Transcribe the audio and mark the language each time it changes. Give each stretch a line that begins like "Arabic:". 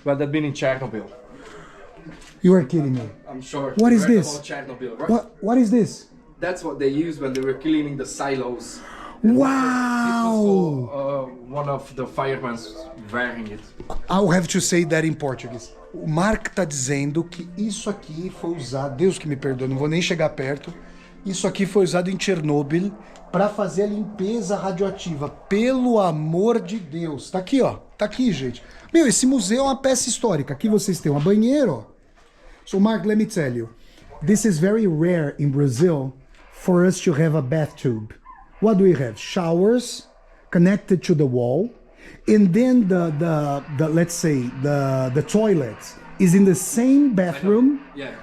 English: Well, they've been in Chernobyl. You are kidding me. I'm sure. What you is heard this? about Chernobyl, right? What is this? That's what they used when they were cleaning the silos. Wow! One of the firemen wearing it. I'll have to say that in Portuguese.
Portuguese: O Mark tá dizendo que isso aqui foi usado, Deus que me perdoe, não vou nem chegar perto. Isso aqui foi usado em Chernobyl para fazer a limpeza radioativa. Pelo amor de Deus. Tá aqui, ó. Tá aqui, gente. Meu, esse museu é uma peça histórica. Aqui vocês têm uma banheira, ó.
English: So, Mark, let me tell you. This is very rare in Brazil for us to have a bathtub. What do we have? Showers connected to the wall. And then the let's say the toilet is in the same bathroom. Yeah.